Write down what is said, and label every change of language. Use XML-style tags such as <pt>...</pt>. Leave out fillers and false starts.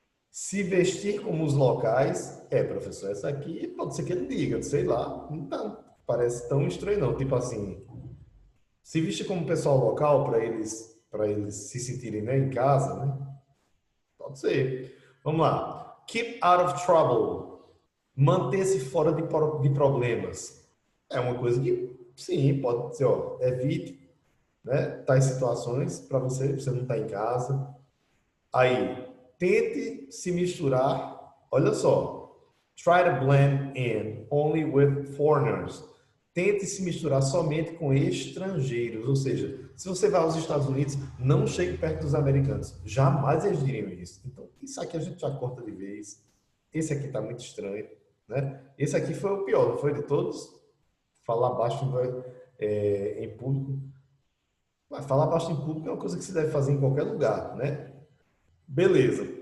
<pt>Se vestir como os locais, professor, essa aqui pode ser que ele diga, sei lá, não tá, parece tão estranho não, tipo assim, se vestir como pessoal local para eles se sentirem, né, em casa, né? Pode ser. Vamos lá.</pt> <en>Keep out of trouble.</en> <pt>Manter-se fora de problemas. É uma coisa que, sim, pode dizer, ó, evite, né, tais situações para você não estar em casa. Aí, tente se misturar. Olha só.</pt> <en>Try to blend in only with foreigners.</en> <pt>Tente se misturar somente com estrangeiros. Ou seja, se você vai aos Estados Unidos, não chegue perto dos americanos. Jamais eles diriam isso. Então, isso aqui a gente já corta de vez. Esse aqui está muito estranho, né? Esse aqui foi o pior, não foi de todos? Falar baixo em público. Mas falar baixo em público é uma coisa que se deve fazer em qualquer lugar, né? Beleza.</pt>